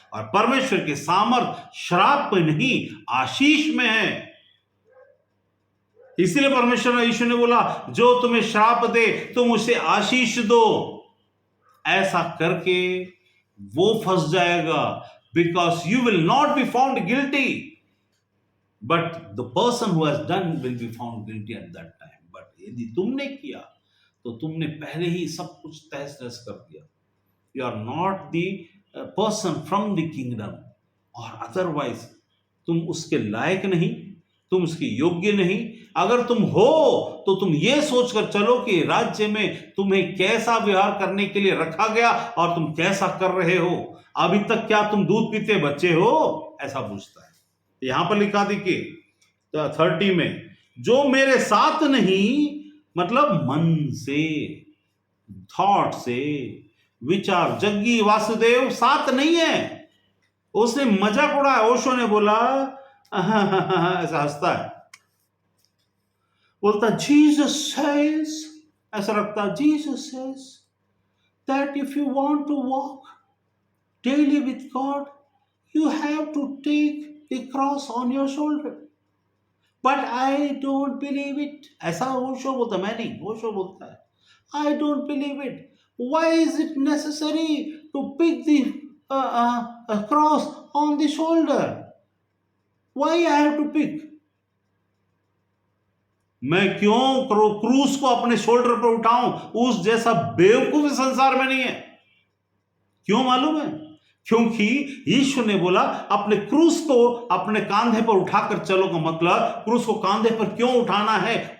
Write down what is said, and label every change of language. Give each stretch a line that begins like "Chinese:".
Hindi: और परमेश्वर की सामर्थ श्राप में नहीं, आशीष में है। इसीलिए परमेश्वर ने, यीशु ने बोला, जो तुम्हें श्राप दे तुम उसे आशीष दो। ऐसा करके वो फंस जाएगा,
English: because you will not be found guilty, but the person who has done will be found guilty at that time.
Hindi: But यदि तुमने किया तो तुमने पहले ही सब कुछ तहस नहस कर दिया.
English: You are not the person from the kingdom, or otherwise
Hindi: तुम उसके लायक नहीं, तुम उसके योग्य नहीं. अगर तुम हो तो तुम ये सोचकर चलो कि राज्य में तुम्हें कैसा व्यवहार करने के लिए रखा गया और तुम कैसा कर रहे हो. अभी तक क्या तुम दूध पीते बच्चे हो, ऐसा पूछता है. यहां पर लिखा देखिए 30 में, जो मेरे साथ नहीं, मतलब मन से, थॉट से, विचार, जग्गी वासुदेव साथ नहीं है. उसने मजाक उड़ाया. ओशो ने बोला ऐसा हंसता है, बोलता
English: Jesus says,
Hindi: ऐसा रखता,
English: Jesus says that if you want to walk daily with God you have to take the cross on your shoulder. But I don't believe it.
Hindi: ऐसा ओशो बोलता, मैं नहीं, ओशो बोलता है,
English: I don't believe it. Why is it necessary to pick the cross on the shoulder? Why I have to pick?
Hindi: मैं क्यों क्रूस को अपने शोल्डर पर उठाऊं? उस जैसा बेवकूफ संसार में नहीं है. क्यों मालूम है? क्योंकि यीशु ने बोला अपने क्रूस को अपने कांधे पर उठाकर चलो का मतलब क्रूस को कांधे पर क्यों उठाना है?